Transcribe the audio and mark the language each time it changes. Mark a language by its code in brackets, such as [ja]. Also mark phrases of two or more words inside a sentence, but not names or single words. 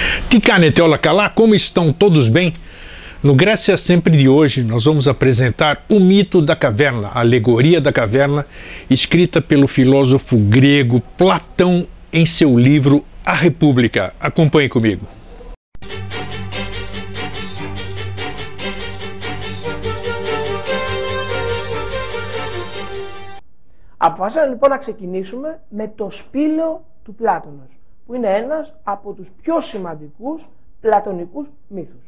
[pt] Que caneta, olá calá, como estão todos bem? No Grécia Sempre de hoje, nós vamos apresentar o mito da caverna, a alegoria da caverna, escrita pelo filósofo grego Platão em seu livro A República. Acompanhe comigo. [el] Αποφάσισαμε λοιπόν να ξεκινήσουμε με το σπήλαιο του Πλάτωνος, που είναι ένας από τους πιο σημαντικούς πλατωνικούς μύθους.